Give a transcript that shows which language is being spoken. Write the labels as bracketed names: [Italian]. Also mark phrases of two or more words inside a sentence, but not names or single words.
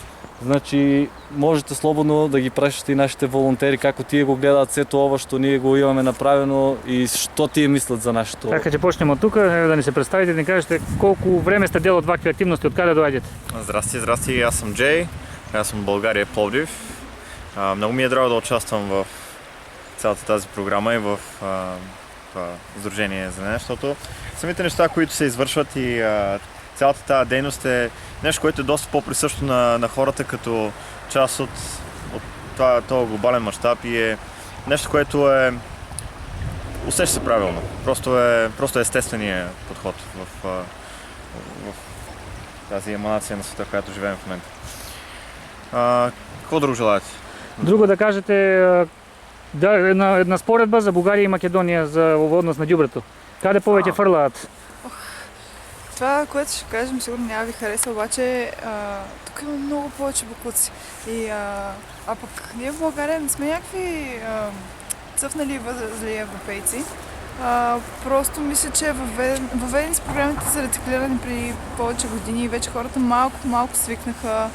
[Macedonian] Значи, можете слободно да ги прашате и нашите волонтери како тие го гледаат сето ова што ние го имаме направено и што тие мислат за нашето. Така ќе почнеме од тука, да ни се представите, да ни кажете колку време сте дел од вакви активности, од каде доаѓате? Здрасти, јас сум Джей, јас сум България Пловдив. [Bulgarian] Многу ми е драго да участвам в цялата тази програма и в Сдружение за нея, защото самите неща, които се извършват и цялата тази дейност е нещо, което е доста по-присъщо на хората като част от този глобален мащаб и е нещо, което е усеща се правилно. Просто естественият подход в тази еманация на света, в която живеем в момента. Какво друго желаете? [Macedonian] Друго да кажете, една споредба за Бугарија и Македонија за однос на ѓубрето. Каде повеќе фрлаат? [Bulgarian] Това, което ще кажем, сигурно няма ви хареса, обаче тук има много повече боклуци. А пък ние в България не сме някакви цъфнали възли европейци. Просто мисля, че въведени с програмите за рециклиране при повече години и вече хората малко по малко свикнаха.